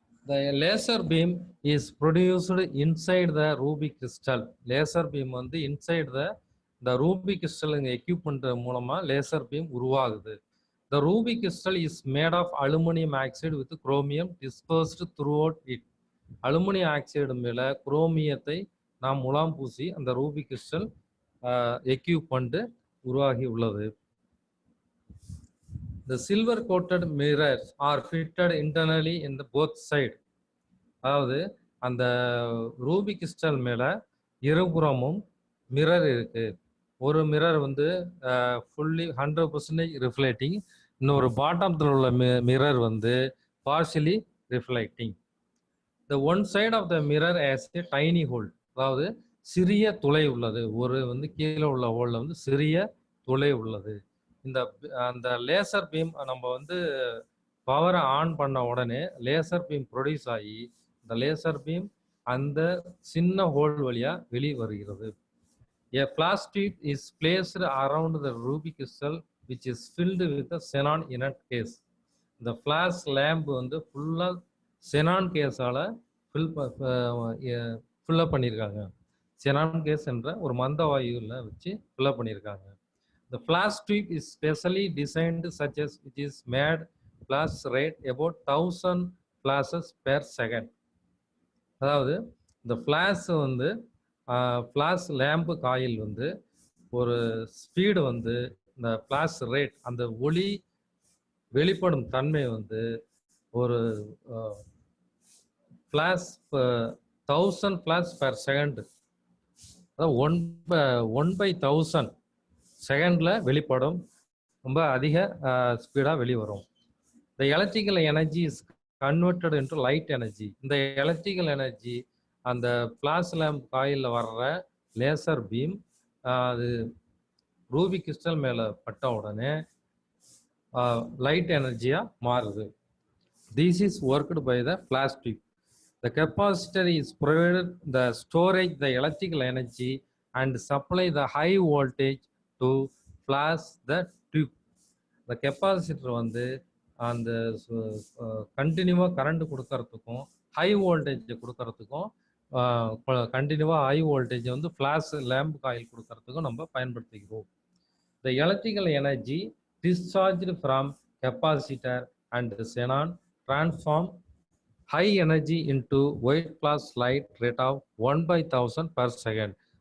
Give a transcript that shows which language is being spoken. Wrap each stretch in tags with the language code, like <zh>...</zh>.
<en>The laser beam is produced inside the ruby crystal. Laser beam</en> <ta>வந்து</ta> <en>inside the ruby crystal equipment</en> <ta>மூலமா</ta> <en>laser beam</en> <ta>உருவாகுது.</ta> <en>The ruby crystal is made of aluminum oxide with chromium dispersed throughout it.</en> <ta>Aluminium oxide மேல குரோமியத்தை நாம் முலாம் பூசி அந்த Ruby crystal equipment உருவாகி உள்ளது.</ta> <en>The silver coated mirrors are fitted internally in the both side.</en> <ta>அதாவது அந்த ரூபி கிறிஸ்டல் மேல இருபுறமும் மிரர் இருக்கு. ஒரு மிரர் வந்து ஃபுல்லி 100% ரிஃப்ளெக்டிங், இன்னொரு பாட்டத்தில் உள்ள மிரர் வந்து partially reflecting.</ta> <en>The one side of the mirror has a tiny hole.</en> <ta>அதாவது சிறிய துளை உள்ளது. ஒரு வந்து கீழே உள்ள ஹோல்ல வந்து சிறிய துளை உள்ளது. அந்த லேசர் பீம் நம்ம வந்து பவரை ஆன் பண்ண உடனே லேசர் பீம் ப்ரொடியூஸ் ஆகி இந்த லேசர் பீம் அந்த சின்ன ஹோல் வழியா வெளியே வருகிறது.</ta> <en>A flash tube is placed around the ruby crystal which is filled with a xenon inert case.</en> <ta>இந்த ஃபிளாஷ் லேம்ப் வந்து ஃபுல்லா செனான் கேஸால ஃபில்லப் பண்ணியிருக்காங்க. செனான் கேஸ் என்ற ஒரு மந்த வாயுவில் வச்சு ஃபில்லப் பண்ணியிருக்காங்க.</ta> <en>The flash tube is specially designed such as it is made flash rate about 1000 flashes per second.</en> <ta>அதாவது இந்த ஃபிளாஷ் வந்து ஃபிளாஷ் லேம்பு காயில் வந்து ஒரு ஸ்பீடு வந்து இந்த ஃபிளாஷ் ரேட் அந்த ஒளி வெளிப்படும் தன்மை வந்து ஒரு ஃபிளாஷ் 1000 ஃபிளாஷ் பெர் செகண்ட், அதாவது 1/1000 செகண்ட்ல வெளிப்படும், ரொம்ப அதிக ஸ்பீடாக வெளிவரும்.</ta> <en>The electrical energy is converted into light energy.</en> <ta>இந்த எலக்ட்ரிக்கல் எனர்ஜி அந்த ஃபிளாஷ் லேம்ப் காயிலில் வர்ற லேசர் பீம் அது ரூபி கிறிஸ்டல் மேலே பட்ட உடனே லைட் எனர்ஜியாக மாறுது.</ta> <en>This is worked by the flash tube. The capacitor is provided the storage the electrical energy and supply the high voltage to flash the tube. The capacitor</en> <ta>வந்து அந்த கண்டினியூவாக current கொடுக்கறதுக்கும் high voltage கொடுக்கறதுக்கும் கண்டினியூவாக high voltage வந்து flash lamp coil கொடுக்கறதுக்கும் நம்ம பயன்படுத்திக்கிறோம்.</ta> <en>The electrical energy discharged from capacitor and xenon transform high energy into white flash light rate of 1/1000 per second.</en>